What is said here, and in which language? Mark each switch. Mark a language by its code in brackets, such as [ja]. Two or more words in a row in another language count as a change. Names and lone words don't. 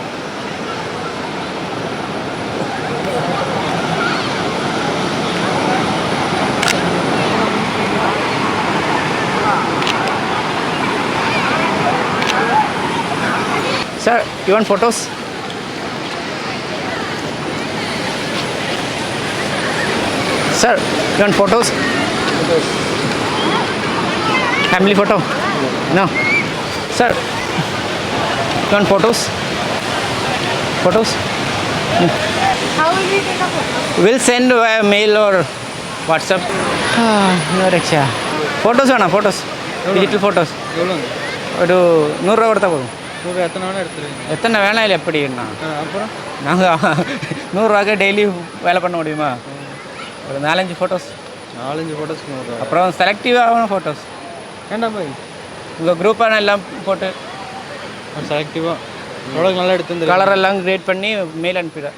[en] Sir, you want photos? Sir, you want photos? Photos. Family photo? No. Sir, you want photos? Photos? How will we take a photo? We'll send via mail or WhatsApp. No rickshaw. Photos വേണോ? [ml] ഫോട്ടോസ്, ഡിജിറ്റൽ ഫോട്ടോസ് ഒരു 100 രൂപ കൊടുത്താൽ പോകും. [ta] எத்தனை வேலையில் எப்படி இருந்தா அப்புறம் நாங்கள் 100 ரூபாய்க்கு டெய்லி வேலை பண்ண முடியுமா? ஒரு 4-5 ஃபோட்டோஸ். 4-5 ஃபோட்டோஸ் அப்புறம் செலக்டிவான ஃபோட்டோஸ் வேண்டாம் போய் உங்கள் குரூப்பான எல்லாம் போட்டு செலக்டிவாக எவ்வளோ நல்லா எடுத்து கலர் எல்லாம் கிரியேட் பண்ணி மெயில் அனுப்பிடுறேன்.